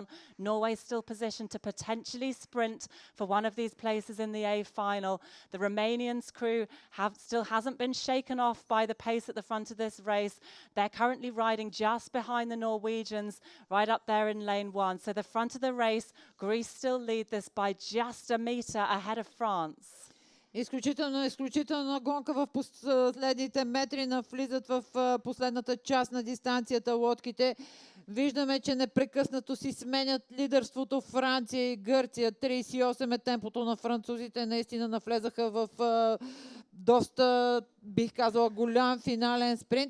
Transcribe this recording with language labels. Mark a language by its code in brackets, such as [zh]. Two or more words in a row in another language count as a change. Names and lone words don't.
[en] Norway still positioned to potentially sprint for one of these places in the A final. The Romanians crew still hasn't been shaken off by the pace at the front of this race. They're currently riding just behind the Norwegians, right up there in lane one. So the front of the race, Greece still lead this by just a metre ahead of France. [bg] Изключително гонка в последните метри, навлизат в последната част на дистанцията лодките. Виждаме, че непрекъснато си сменят лидерството Франция и Гърция. 38 е темпото на французите. Наистина навлезаха в доста, бих казала, голям финален спринт.